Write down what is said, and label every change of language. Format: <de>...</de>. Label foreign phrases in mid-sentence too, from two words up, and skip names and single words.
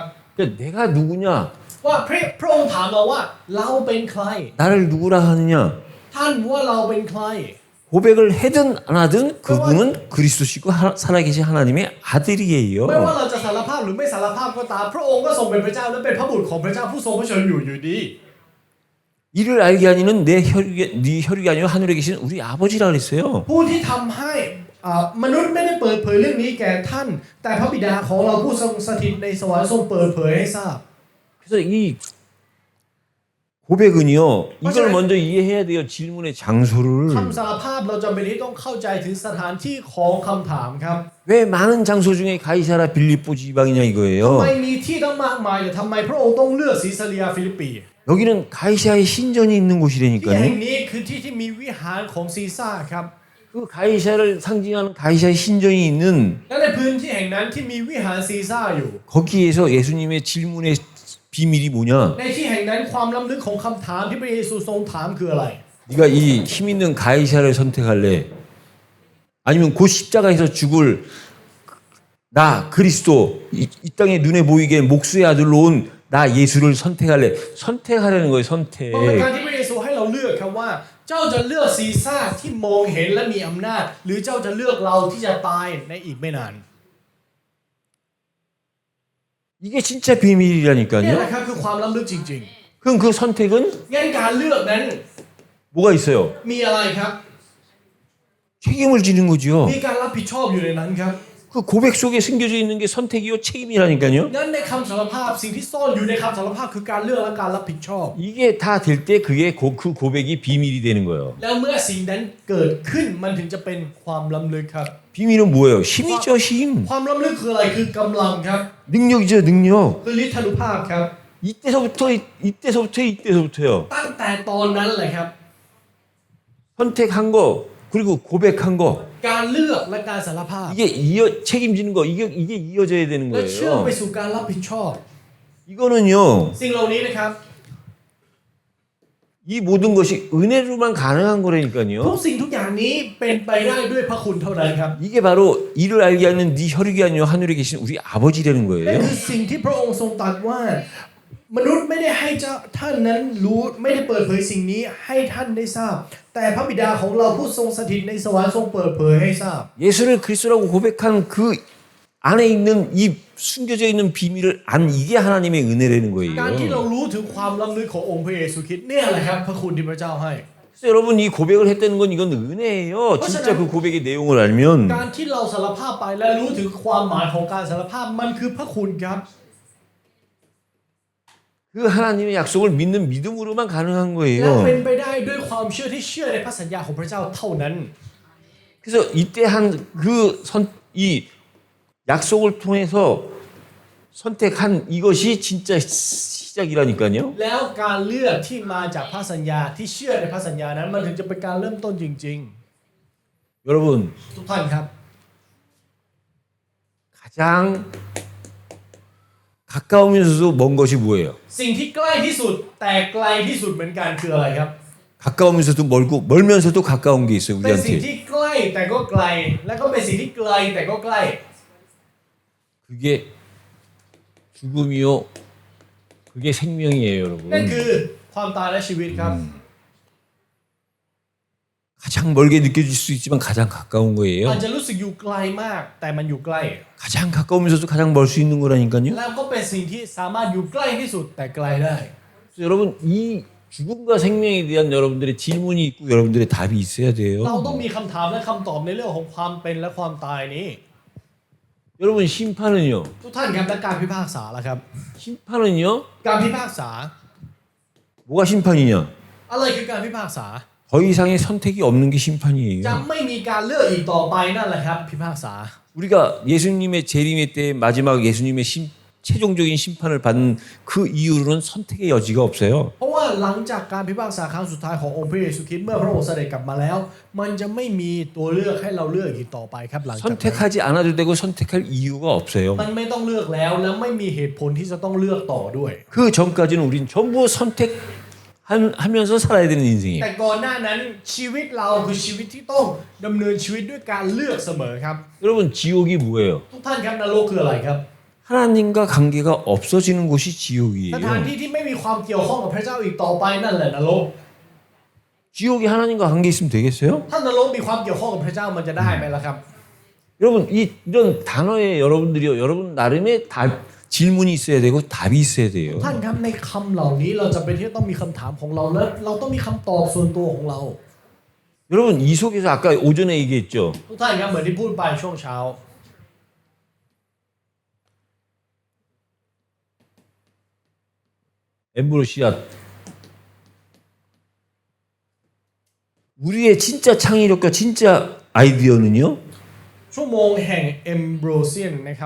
<ko>그러니까 내가 누구냐?</ko> <th>ว่าพระองค์ถามเราว่าเราเป็นใคร</th> <ko>나를 누구라 하느냐?</ko> <th>ท่านว่าเราเป็นใคร</th> <ko>고백을 해든 안 하든 그분은 그리스도시고 살아계신 하나님의</ko> <th>ไม่ว่า</th> <ko>아들이에요.</ko> <th>เราจะสารภาพหรือไม่สารภาพก็ตามพระองค์ก็ทรงเป็นพระเจ้าและเป็นพระบุตรของพระเจ้าผู้ทรงพระชนอยู่ดี</th> <ko>이를 알게 하니는 네 혈육이 아니요 하늘에 계신 우리 아버지라 그랬어요.</ko> <th>ผู้ที่ทำให้มนุษย์ไม่ได้เปิดเผยเรื่องนี้แก่ท่าน แต่พระบิดาของเราผู้ทรงสถิตในสวรรค์ทรงเปิดเผยให้ทราบ</th> <ko>그래서 이 고백은요, 이걸 먼저 이해해야 돼요. 질문의 장소를.</ko> <th>คำสารภาพเราจำเป็นที่ต้องเข้าใจถึงสถานที่ของคำถามครับ</th> <ko>왜 많은 장소 중에 가이사라 빌립보 지방이냐</ko> <th>ทำ</th> <ko>이거예요.</ko> <th>ไมมีที่ตั้งมากมายแต่ทำไมพระองค์ต้องเลือกซิซาเรียฟิลิปปี</th> <ko>여기는 가이사의 신전이 있는</ko> <th>ที่แห่ง</th> <ko>곳이라니까요.</ko> <th>นี้คือที่ที่มีวิหารของซีซ่าครับ</th> <ko>그 가이사를 상징하는 가이사의 신전이 있는</ko> <th>และในพื้นที่แห่งนั้นที่มีวิหารซีซ่าอยู่</th> <ko>거기에서 예수님의 질문의 비밀이 뭐냐?</ko> <th>ในที่แห่งนั้นความล้ำลึกของคำถามที่พระเยซูทรงถามคืออะไร</th> <ko>네가 이 힘 있는 가이사를 선택할래? 아니면 곧 십자가에서 죽을 나 그리스도 이 땅에 눈에 보이게 목수의 아들로 온 나 예수를 선택할래? 선택하라는 거예요.</ko> <th>เพราะเป็น</th> <ko>선택.</ko> <th>การที่พระเยซูให้เราเลือกครับว่า เจ้าจะเลือกซีซ่าที่มองเห็นและมีอำนาจ หรือเจ้าจะเลือกเราที่จะตายในอีกไม่นาน</th> <ko>이게 진짜</ko> <th>นี่</th> <ko>비밀이라니까요.</ko> <th>แหละครับคือความล้ำลึกจริง</th> <ko>그럼 그 선택은</ko> <th>ๆงั้นการเลือกนั้น</th> <ko>뭐가 있어요?</ko> <th>มีอะไรครับ</th> <ko>책임을 지는 거죠.</ko> <th>มีการรับผิดชอบอยู่ในนั้นครับ</th> <ko>그 고백 속에 숨겨져 있는 게 선택이요 책임이라니까요.</ko> <th>งั้นในคำสารภาพสิ่งที่ซ่อนอยู่ในคำสารภาพคือการเลือกและการรับผิดชอบ</th> <ko>이게 다 될 때 그게 그 고백이 비밀이 되는 거예요.</ko> <th>แล้วเมื่อสิ่งนั้นเกิดขึ้นมันถึงจะเป็นความล้ำลึกครับ</th> <ko>비밀은 뭐예요? 힘이죠, 힘.</ko> <th>ความล้ำลึกคืออะไรคือกำลังครับ</th> <ko>능력이죠, 능력.</ko> <th>คือฤทธานุภาพครับ</th> <ko>이때서부터요.</ko> <th>ตั้งแต่ตอนนั้นเลยครับ</th> <ko>선택한 거 그리고 고백한 거</ko> <th>การเลือกและการสารภาพ</th> <ko>이게 책임지는 거 이게 이어져야 되는</ko> <th>และเชื่อม</th> <ko>거예요.</ko> <th>ไปสู่การรับผิดชอบ</th> <ko>이거는요.</ko> <th>สิ่งเหล่านี้นะครับ</th> <ko>이 모든 것이 은혜로만 가능한</ko> <th>ทุก</th> <ko>거라니까요.</ko> <th>สิ่งทุกอย่างนี้เป็นไปได้ด้วยพระคุณเท่านั้นครับ</th> <ko>이게 바로 이를 알게 하는 네 혈육이 아니요 하늘에 계신 우리 아버지라는</ko> <th>นั่น</th> <ko>거예요.</ko> <th>คือสิ่งที่พระองค์ทรงตรัสว่ามนุษย์ไม่ได้ให้เจ้าท่านนั้นรู้ไม่ได้เปิดเผยสิ่งนี้ให้ท่านได้ทราบ แต่พระบิดาของเราผู้ทรงสถิตในสวรรค์ทรงเปิดเผยให้ทราบ</th> <ko>예수를 그리스도라고 고백한 그 안에 있는 이 숨겨져 있는 비밀을 안 이게 하나님의 은혜라는</ko> <th>การที่เรา</th> <ko>거예요.</ko> <th>รู้ถึงความล้ำลึกขององค์พระเยซูคริสต์เนี่ยแหละครับพระคุณที่พระเจ้าให้</th> <ko>그래서 여러분 이 고백을 했다는 건 이건 은혜예요. 진짜 그 고백의 내용을 알면</ko> <th>การที่เราสารภาพไปและรู้ถึงความหมายของการสารภาพมันคือพระคุณครับ</th> <ko>그 하나님의 약속을 믿는 믿음으로만 가능한</ko> <th>และเป็น</th> <ko>거예요.</ko> <th>ไปได้ด้วยความเชื่อที่เชื่อในพระสัญญาของพระเจ้าเท่านั้น</th> <ko>그래서 이때 한 이 약속을 통해서 선택한 이것이 진짜 시작이라니까요.</ko> <th>แล้วการเลือกที่มาจากพระสัญญาที่เชื่อในพระสัญญานั้นมันถึงจะเป็นการเริ่มต้นจริง</th> <ko>여러분</ko> <th>ๆ ทุกท่านครับ</th> <ko>가장 가까우면서도 먼 것이 뭐예요?</ko> <th>สิ่งที่ใกล้ที่สุดแต่ไกลที่สุดเหมือนกันคืออะไรครับ</th> <ko>가까우면서도 멀고 멀면서도 가까운 게 있어요</ko> <th>เป็นสิ่ง</th> <ko>우리한테.</ko> <th>ที่ใกล้แต่ก็ไกล และก็เป็นสิ่งที่ไกลแต่ก็ใกล้</th> <ko>그게 죽음이요. 그게 생명이에요,</ko> <th>นั่น</th> <ko>여러분.</ko> <th>คือความตายและชีวิตครับ</th> <ko>가장 멀게 느껴질 수 있지만 가장 가까운</ko> <th>อาจ</th> <ko>거예요.</ko> <th>จะรู้สึกอยู่ไกลมากแต่มันอยู่ใกล้</th> <ko>가장 가까우면서도 가장 멀 수 있는 거라니까요.</ko> <th>แล้วก็เป็นสิ่งที่สามารถอยู่ใกล้ที่สุดแต่ไกลได้</th> <ko>그래서 여러분 이 죽음과 생명에 대한 여러분들의 질문이 있고 여러분들의 답이 있어야</ko> <th>เราต้อง</th> <ko>돼요.</ko> <th>มีคำถามและคำตอบในเรื่องของความเป็นและความตายนี้</th> <ko>여러분 심판은요.</ko> <th>ทุกท่านครับและการพิพากษาล่ะครับ</th> <ko>심판은요.</ko> <th>การพิพากษา</th> <ko>뭐가 심판이냐?</ko> <th>อะไรคือการพิพากษา</th> <ko>더 이상의 선택이 없는 게 심판이에요.</ko> <th>จะไม่มีการเลือกอีกต่อไปนั่นแหละครับพิพากษา</th> <ko>우리가 예수님의 재림의 때 마지막 예수님의 최종적인 심판을 받는 그 이후로는 선택의 여지가 없어요.</ko> <th>เพราะว่าหลังจากการพิพากษาครั้งสุดท้ายขององค์พระเยซูคริสต์เมื่อพระองค์เสด็จกลับมาแล้ว มันจะไม่มีตัวเลือกให้เราเลือกอีกต่อไปครับหลังจากนั้น</th> <ko>선택하지 않아도 되고 선택할 이유가 없어요.</ko> <th>มันไม่ต้องเลือกแล้วและไม่มีเหตุผลที่จะต้องเลือกต่อด้วย</th> <ko>그 전까지는 우린 전부 선택하면서 살아야 되는 인생이에요.</ko> <th>แต่ก่อนหน้านั้นชีวิตเราคือชีวิตที่ต้องดำเนินชีวิตด้วยการเลือกเสมอครับ</th> <ko>여러분 지옥이 뭐예요?</ko> <th>ทุกท่านครับนรกคืออะไรครับ</th> <ko>하나님과 관계가 없어지는 곳이</ko> <th>ส</th> <ko>지옥이에요.</ko> <th>ถานที่ที่ไม่มีความเกี่ยวข้องกับพระเจ้าอีกต่อไปนั่นแหละนรก</th> <ko>지옥이 하나님과 관계 있으면 되겠어요?</ko> <th>ถ้านรกมีความเกี่ยวข้องกับพระเจ้ามันจะได้ไหมล่ะครับ</th> <ko>여러분 이런 단어에 여러분들이요. 여러분 나름의 질문이 있어야 되고 답이 있어야 돼요.</ko> <th>ท่านครับในคำเหล่านี้เราจะเป็นที่ต้องมีคำถามของเราและเราต้องมีคำตอบส่วนตัวของเรา</th> <ko>여러분 이 속에서 아까 오전에 얘기했죠.</ko> <th>ทุกท่านครับเหมือนที่พูดไปช่วงเช้า</th> <ko>엠브로시아 우리의 진짜 창의력과 진짜 아이디어는요.</ko> <th>ชั่วโมงแห่งเอมโบรเซียนนะครับ</th>